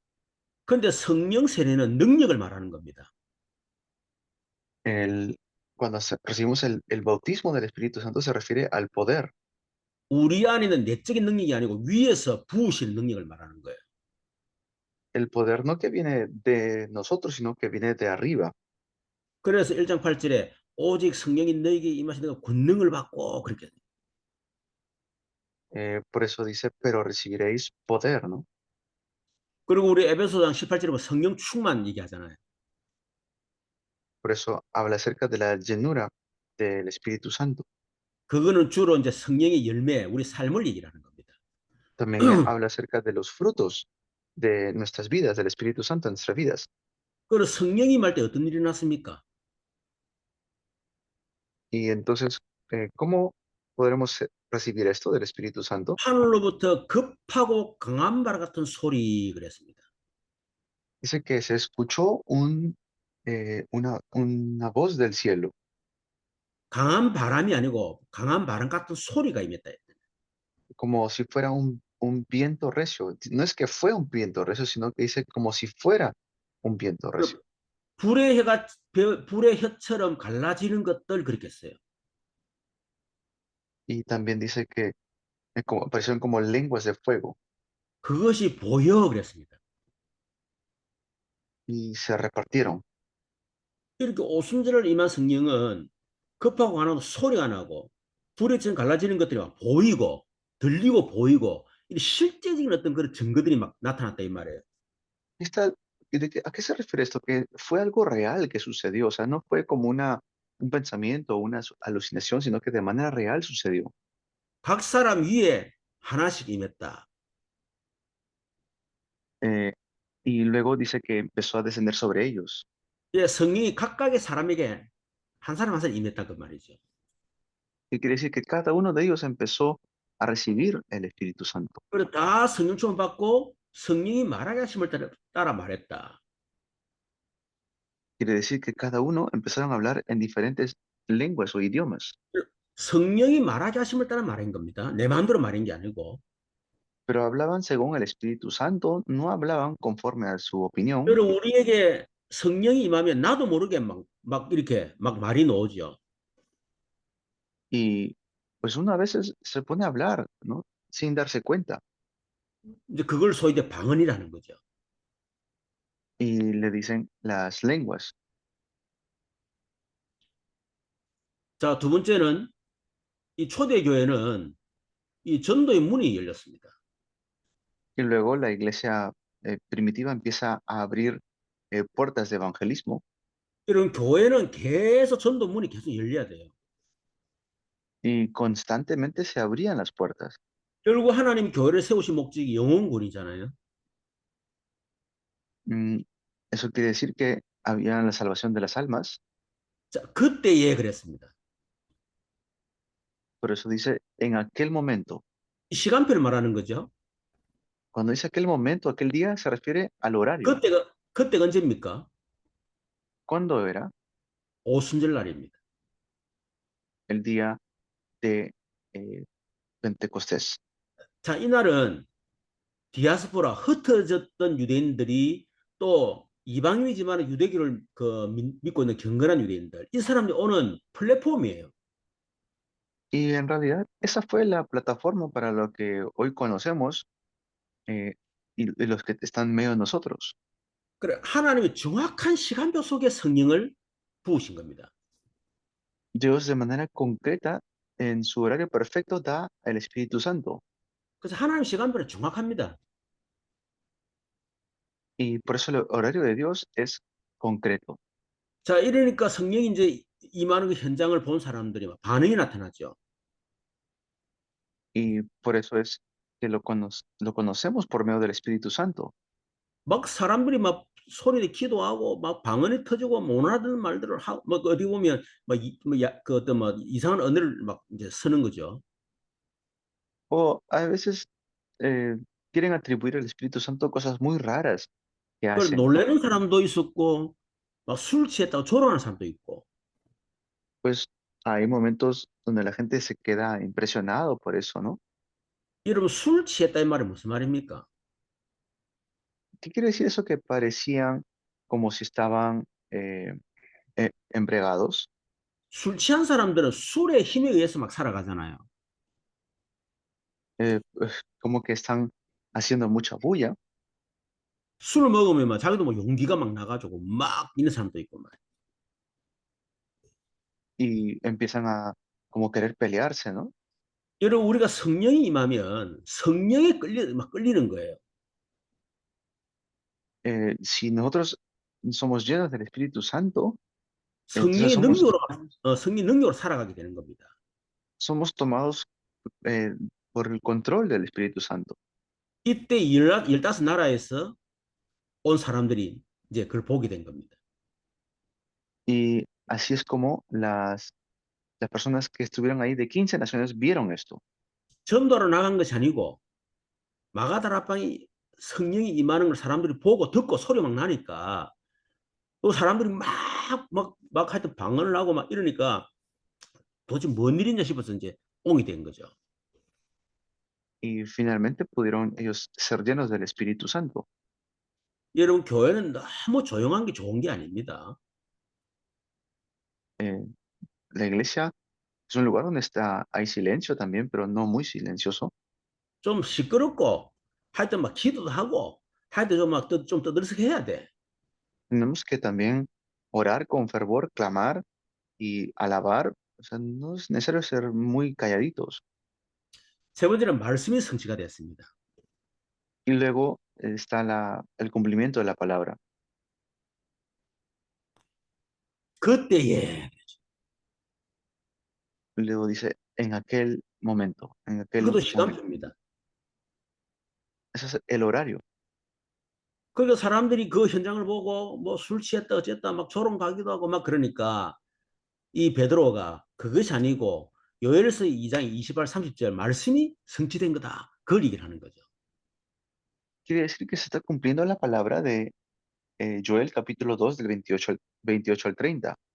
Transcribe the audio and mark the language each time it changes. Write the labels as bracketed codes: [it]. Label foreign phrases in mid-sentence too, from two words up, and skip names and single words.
[ko] 그런데 성령 세례는 능력을 말하는 겁니다. [es] El, cuando recibimos el bautismo del Espíritu Santo, se refiere al poder. [ko] 우리 안에는 내적인 능력이 아니고 위에서 부으시는 능력을 말하는 거예요. [es] El poder no que viene de nosotros, sino que viene de arriba. [ko] 그래서 1장 8절에 오직 성령이 너에게 임하시는 권능을 받고 그렇게. [es] Por eso dice, pero recibiréis poder, ¿no? [ko] 그리고 우리 에베소장 18절에 보면 성령 충만 얘기하잖아요. [es] Por eso habla acerca de la llenura del Espíritu Santo. [ko] 그거는 주로 이제 성령의 열매, 우리 삶을 얘기를 하는 겁니다. [es] También habla acerca de los frutos de nuestras vidas, del Espíritu Santo en nuestras vidas. [ko] 그리고 성령이 임할 때 어떤 일이 났습니까? [es] Y entonces, ¿cómo podremos recibir esto del Espíritu Santo? [ko] 하늘로부터 급하고 강한 바람 같은 소리 그랬습니다. [es] Dice que se escuchó una voz del cielo, [ko] 강한 바람이 아니고 강한 바람 같은 소리가 임했다. [es] como si fuera un viento recio. No es que fue un viento recio, sino que dice como si fuera un viento recio. [ko] 불의 혀처럼 갈라지는 것들 그렇게 했어요. [es] Y también dice que aparecieron como lenguas de fuego [ko] 그것이 보여 그랬습니다. [es] y se repartieron. [ko] 이렇게 오순절을 임한 성령은 급하고 안 하고 소리가 나고 불에 좀 갈라지는 것들이 막 보이고 들리고 보이고 이 실제적인 어떤 그런 증거들이 막 나타났다 이 말이에요. [es] ¿A qué se refiere esto? Que fue algo real que sucedió, o sea, no fue como un pensamiento o una alucinación, sino que de manera real sucedió. [ko] 각 사람 위에 하나씩 임했다. [es] Eh, y luego dice que empezó a descender sobre ellos. [ko] 예, 성령이 각각의 사람에게 한 사람 한 사람 임했다 그 말이죠. [es] Y quiere decir que cada uno de ellos empezó a recibir el Espíritu Santo. [ko] 그래서 다 성령 충만 받고 성령이 말하게 하심을 따라 말했다. [es] Quiere decir que cada uno empezaron a hablar en diferentes lenguas o idiomas, [ko] 성령이 말하게 하심을 따라 말한 겁니다. 내 마음대로 말한 게 아니고. [es] pero hablaban según el Espíritu Santo, no hablaban conforme a su opinión. [ko] 여러분 우리에게 성령이 임하면 나도 모르게 막 이렇게 막 말이 나오죠. [es] Y pues uno a veces se pone a hablar, ¿no? Sin darse cuenta. [ko] 이제 그걸 소위 이제 방언이라는 거죠. [es] Y le dicen las lenguas. [ko] 자, 두 번째는 이 초대교회는 이 전도의 문이 열렸습니다. [es] Y luego la iglesia primitiva empieza a abrir puertas de evangelismo [ko] 이런 교회는 계속 전도 문이 계속 열려야 돼요. [es] y constantemente se abrían las puertas. [ko] 결국 하나님 교회를 세우신 목적이 영혼군이잖아요. [es] Mm, eso quiere decir que había la salvación de las almas. [ko] 자, 그때에 그랬습니다. [es] Por eso dice en aquel momento. [ko] 이 시간표를 말하는 거죠. [es] Cuando dice aquel momento, aquel día, se refiere al horario. [ko] 그때가 언제입니까? [es] ¿Cuándo era? [ko] 오순절 날입니다. [es] El día de Pentecostés. [ko] 자, 이날은 디아스포라 흩어졌던 유대인들이 또 이방인이지만 유대교를 믿고 있는 경건한 유대인들 이 사람들이 오는 플랫폼이에요. [es] Y en realidad esa fue la plataforma para lo que hoy conocemos eh, y los que están en medio de nosotros. [ko] 그래 하나님의 정확한 시간표 속에 성령을 부으신 겁니다. [es] Dios de manera concreta, en su horario perfecto, da el Espíritu Santo. [ko] 그래서 하나님 시간표는 정확합니다. [es] Y por eso el horario de Dios es concreto. [ko] 자, 이러니까 성령이 이제 임하는 그 현장을 본 사람들이 막 반응이 나타나죠. [es] Y por eso es que lo conocemos por medio del Espíritu Santo. [ko] 막 사람들이 막 소리를 기도하고 막 방언이 터지고 못 알아듣는 말들을 하고 막 어디 보면 그 어떤 뭐 이상한 언어를 막 이제 쓰는 거죠. [es] O a veces eh, quieren atribuir al Espíritu Santo cosas muy raras que [ko] 그걸 [es] hacen, ¿no? [ko] 놀라는 사람도 있었고 막 술 취했다고 조롱하는 사람도 있고. [es] Pues hay momentos donde la gente se queda impresionado por eso, ¿no? [ko] 여러분 술 취했다 이 말이 무슨 말입니까? [es] ¿Qué quiere decir eso que parecían como si estaban embriagados? [ko] 술 취한 사람들은 술의 힘에 의해서 막 살아가잖아요. [es] Pues, como que están haciendo mucha bulla [ko] 술을 먹으면 막 자기도 뭐 용기가 막 나가지고 막 있는 사람도 있고 말. [es] y empiezan a como querer pelearse, ¿no? [ko] 여러분 우리가 성령이 임하면 성령에 막 끌리는 거예요. [es] Si nosotros somos llenos del Espíritu Santo, entonces [ko] 성령의 성령 능력으로 살아가게 되는 겁니다. [es] somos tomados eh, por el control del Espíritu Santo. [ko] 이때 15나라에서 온 사람들이 이제 그걸 보게 된 겁니다. [es] Y así es como las personas que estuvieron ahí de 15 naciones vieron esto. [ko] 전도로 나간 것이 아니고 마가다락방이 성령이 임하는 걸 사람들이 보고 듣고 소리 막 나니까 또 사람들이 막 하여튼 방언을 하고 막 이러니까 도대체 뭔 일이냐 싶어서 이제 옹이 된 거죠. [es] Y finalmente pudieron ellos ser llenos del Espíritu Santo. [ko] 여러분 교회는 너무 조용한 게 좋은 게 아닙니다. [es] Eh, la iglesia es un lugar donde hay silencio también, pero no muy silencioso. [ko] 좀 시끄럽고, 하여튼 막 기도도 하고, 하여튼 좀 떠들썩해야 돼. [es] Tenemos que también orar con fervor, clamar y alabar. O sea, no es necesario ser muy calladitos. [ko] 세 번째는 말씀이 성취가 됐습니다. [es] Y luego está el cumplimiento de la palabra. [ko] 그때에, [es] Luego dice, en aquel momento, en aquel [ko] 그것도 [es] momento. [ko] 시간표입니다. [es] Ese es el horario. [ko] 그러니까 사람들이 그 현장을 보고 뭐 술 취했다 어쨌다 막 조롱 가기도 하고 막 그러니까 이 베드로가 그것이 아니고 요엘서 2장 20절 30절 말씀이 성취된 거다. 그걸 얘기를 하는 거죠. [es] Quiere decir que se está cumpliendo la palabra de Joel capítulo 2 del 28 al 30.